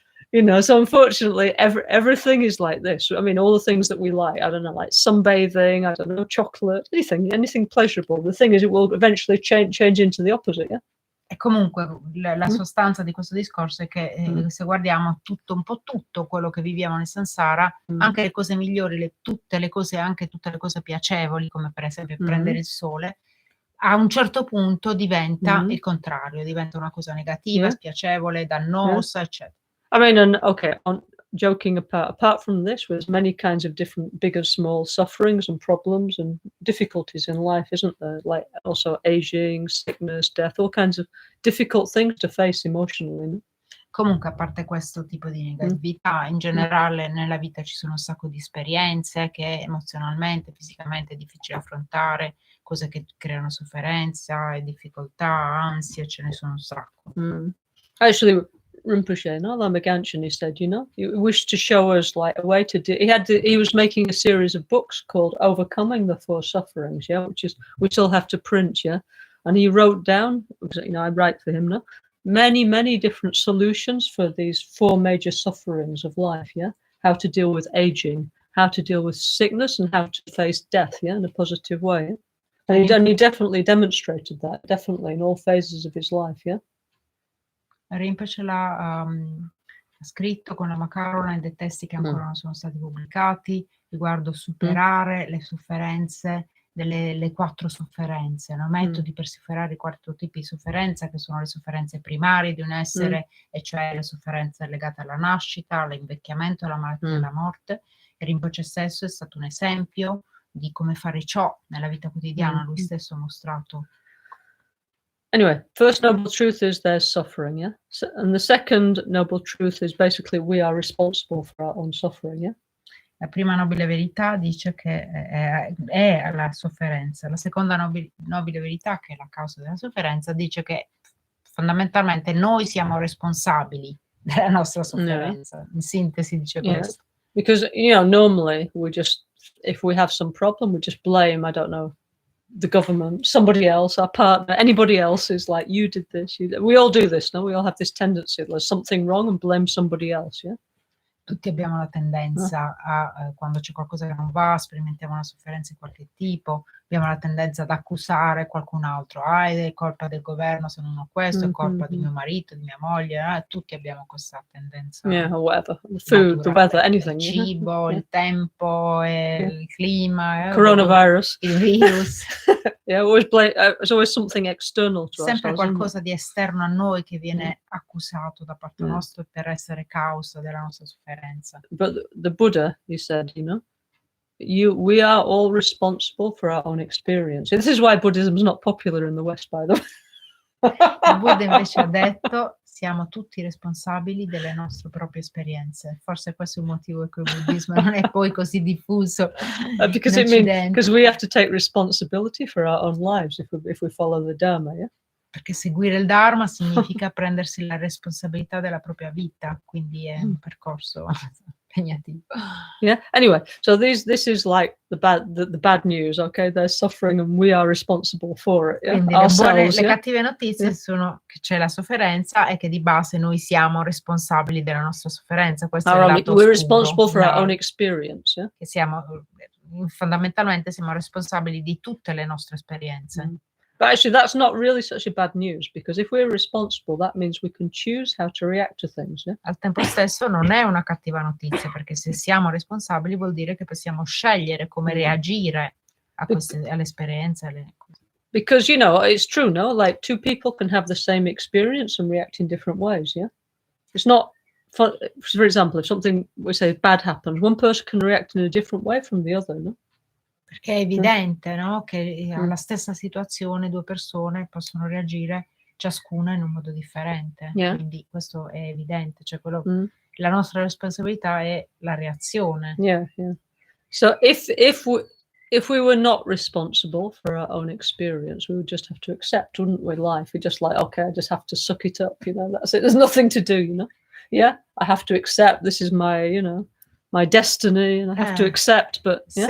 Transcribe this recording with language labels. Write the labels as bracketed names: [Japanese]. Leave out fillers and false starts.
[English] You know, so unfortunately everything is like this. I mean, all the things that we like, I don't know, like sunbathing, I don't know, chocolate, anything pleasurable. The thing is it will eventually change into the opposite, yeah? [Italian] E comunque la sostanza di questo discorso è che se guardiamo un po' tutto quello che viviamo nel samsara, anche le cose migliori, tutte le cose piacevoli, come per esempio prendere il sole, a un certo punto diventa il contrario, diventa una cosa negativa, spiacevole, dannosa, eccetera. [English] I mean, and okay, joking apart from this, there's many kinds of different big and small sufferings and problems and difficulties in life, isn't there? Like also aging, sickness, death, all kinds of difficult things to face emotionally. No? [Italian] Comunque, a parte questo tipo di negatività, in generale nella vita ci sono un sacco di esperienze che emozionalmente, fisicamente è difficile affrontare, cose che creano sofferenza e difficoltà, ansie, ce ne sono un sacco. [English] Actually, Rinpoche, no, Lama Gangchen, he said, you know, he wished to show us like a way to do. He was making a series of books called "Overcoming the Four Sufferings," yeah, which we still have to print, yeah. And he wrote down, you know, I write for him now, many different solutions for these four major sufferings of life, yeah. How to deal with aging, how to deal with sickness, and how to face death, yeah, in a positive way. Yeah? And he definitely demonstrated that, definitely in all phases of his life, yeah. [Italian] Rinpoche l'ha scritto con Lama Caroline dei testi che ancora non sono stati pubblicati riguardo superare le sofferenze, le quattro sofferenze, no? Metodi per superare i quattro tipi di sofferenza, che sono le sofferenze primarie di un essere, e cioè le sofferenze legate alla nascita, all'invecchiamento, alla malattia e alla morte. E Rinpoche stesso è stato un esempio di come fare ciò nella vita quotidiana, lui stesso ha mostrato. [English] Anyway, first noble truth is there's suffering, yeah? And the second noble truth is basically we are responsible for our own suffering, yeah? [Italian] La prima nobile verità dice che è la sofferenza. La seconda nobile verità, che è la causa della sofferenza, dice che fondamentalmente noi siamo responsabili della nostra sofferenza. In sintesi dice questo. [English] Because, you know, normally if we have some problem, we just blame, I don't know, the government, somebody else, our partner, anybody else is like, you did this. We all do this, no? We all have this tendency, there's something wrong and blame somebody else, yeah? [Italian] Tutti abbiamo la tendenza a, quando c'è qualcosa che non va, sperimentiamo una sofferenza di qualche tipo, abbiamo la tendenza ad accusare qualcun altro. È colpa del governo se non ho questo, è colpa di mio marito, di mia moglie. Tutti abbiamo questa tendenza. [English] Yeah, or whatever. The food, the weather, anything. [Italian] Il cibo, il tempo, il clima. [English] Coronavirus. [Italian] Il virus. [English] Yeah, always blame, there's always something external to us. [Italian] Sempre qualcosa di esterno a noi che viene accusato da parte nostra per essere causa della nostra sofferenza. [English] But the Buddha, he said, you know, we are all responsible for our own experience. This is why Buddhism is not popular in the West, by the way. [Italian] Il Buddha invece ha detto: siamo tutti responsabili delle nostre proprie esperienze. Forse questo è il motivo per cui il buddismo non è poi così diffuso [English] because we have to take responsibility for our own lives if we follow the Dharma, yeah? [Italian] Perché seguire il Dharma significa prendersi la responsabilità della propria vita, quindi è un percorso impegnativo. [English] Yeah. Anyway, so this is like the bad news. Okay, there's suffering and we are responsible for it. Yeah? [Italian] Quindi le cattive notizie sono che c'è la sofferenza e che di base noi siamo responsabili della nostra sofferenza. Questo è il lato [English] we're responsible for our own experience. Yeah? [Italian] Che fondamentalmente siamo responsabili di tutte le nostre esperienze. [English] But actually, that's not really such a bad news, because if we're responsible, that means we can choose how to react to things. Yeah? [Italian] Al tempo stesso non è una cattiva notizia, perché se siamo responsabili vuol dire che possiamo scegliere come reagire alle esperienze. [English] Because, you know, it's true, no? Like two people can have the same experience and react in different ways, yeah? It's not, for example, if something, we say, bad happens, one person can react in a different way from the other, no? [Italian] Perché è evidente, no? Che alla stessa situazione due persone possono reagire ciascuna in un modo differente. Quindi questo è evidente, cioè la nostra responsabilità è la reazione. [English] Yeah. So if we were not responsible for our own experience, we would just have to accept, wouldn't we, life? We're just like, okay, I just have to suck it up, you know, that's it. There's nothing to do, you know? Yeah, I have to accept, this is my, you know, my destiny, and I have to accept, but